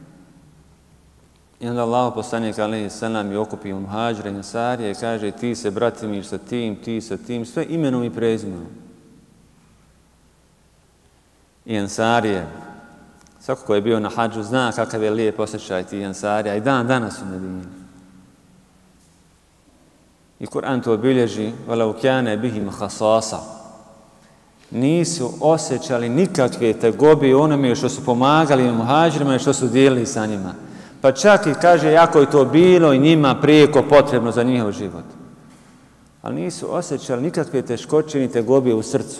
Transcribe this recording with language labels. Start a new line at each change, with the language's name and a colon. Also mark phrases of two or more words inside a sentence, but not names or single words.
Bosnian: I onda Allahov poslanik,
Arabic: عليه السلام,
Bosnian: je okupio muhadžire i ensarije i kaže ti se, bratimiš, sa tim, ti sa tim, sve imenom i prezimenom. I ensarije, svako ko je bio na hadžu zna kakav je lijep osjećaj ti ensarija i dan danas u Medini. I Kur'an to obilježi,
Arabic: وَلَوْ كَانَ بِهِمْ خَصَاصًا.
Bosnian: Nisu osjećali nikakve tegobe u onome što su pomagali muhadžirima i što su dijelili sa njima. Pa čak i kaže, jako je to bilo i njima prijeko potrebno za njihov život. Ali nisu osjećali nikakve teškoće ni tegobe u srcu.